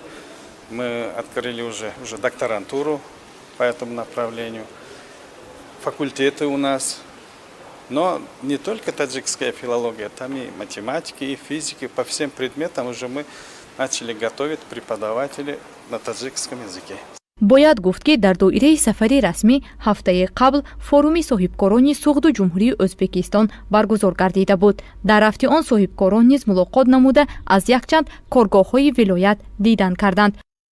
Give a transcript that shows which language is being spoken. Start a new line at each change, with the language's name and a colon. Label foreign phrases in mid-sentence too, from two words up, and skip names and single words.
Russian: Мы открыли уже докторантуру по этому направлению. Факультеты у нас. Но не только таджикская филология, там и математики, и физики. По всем предметам уже мы начали готовить преподавателей на таджикском языке.
Tajik: бояд гуфт, ки дар доираи сафари расмӣ ҳафтаи қабл форуми соҳибкорони Суғду ҷумҳурии Ӯзбекистон баргузор гардида буд. дар рафти он соҳибкорон низ мулоқот намуда аз якчанд коргоҳҳои вилоят дидан карданд.